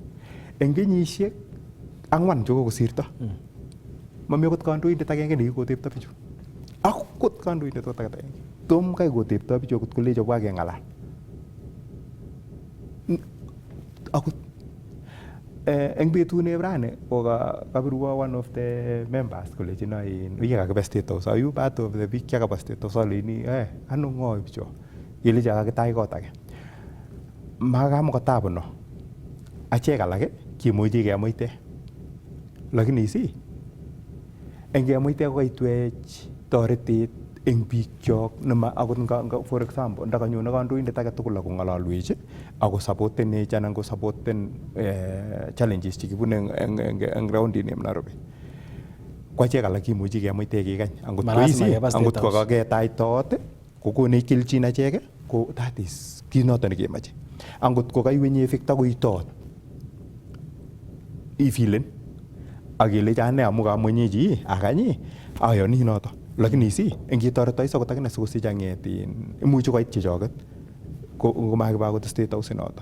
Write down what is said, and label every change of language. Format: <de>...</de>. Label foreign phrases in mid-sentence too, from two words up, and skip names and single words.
<kln>Eng kenyisiek 4 chekokosirto mami akot kandoindet agenge nekikotepto bichu. Akot kandoindet akot agenge. Tom kai kotepto bichu akot kolecho bwa keng'alal. Akot eng betune rani ko kabirwa</kln> <en>one of the members</en> <kln>kolechino yekakibe State House.</kln> <en>Are you part of the</en> <kln>biik chekaba</kln> <en>State House?</en> <kln>Aleni ano ng'o bicho? Kelecho kakitach kot age. Makamukotabu no. Achek alak kimuchi kemuite. Lakini eng kemuite kokaitwech toretet eng biik chok nema akot</kln> <en>for example</en> <kln>ndakanyone kandoindet age tugul ako ng'alalwech ako supportenech anan ko supporten challenges chekibune eng roundin eng Nairobi. Ko achek alak kimuchi kemuite kekany angot ko kaketach toot kokonech kelchin achek ko</kln> <en>that is</en> <kln>kit noto nekemoche. Angot ko kaiwenye Victor koi toot ifilen akelecho ane amu kamwenyechi akanyi ayoni noto. Lakini eng kitoreto akot akine sikosich ang'et imuchi koit chechoket komakiba akot State House inoto.</kln>